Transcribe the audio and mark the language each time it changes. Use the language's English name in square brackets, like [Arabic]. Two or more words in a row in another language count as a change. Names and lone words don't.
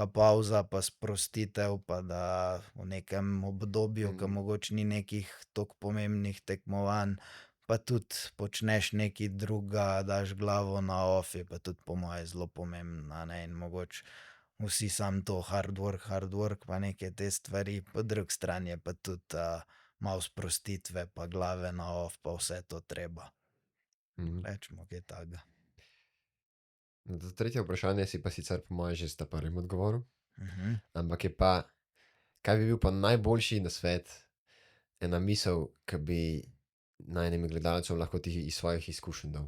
[Slovenian] pavza pa sprostitev, pa da v nekem obdobju, ke mogoče ni nekih toliko pomembnih tekmovanj, pa tudi počneš nekaj druga, daš glavo na off, je pa tudi po moje zelo pomembno, ne, in mogoče vsi sam to [English] hard work, [Slovenian] pa neke te stvari, po drugi strani je pa tudi malo sprostitve, pa glave na off, pa vse to treba. Rečemo, kaj takega. To tretje vprašanje si pa sicer po moje že sta prvim odgovoril, Mhm. ampak je pa, kaj bi bil pa najboljši nasvet, ena misel, ki bi najnim gledalcem lahko ti iz svojih izkušenj dal?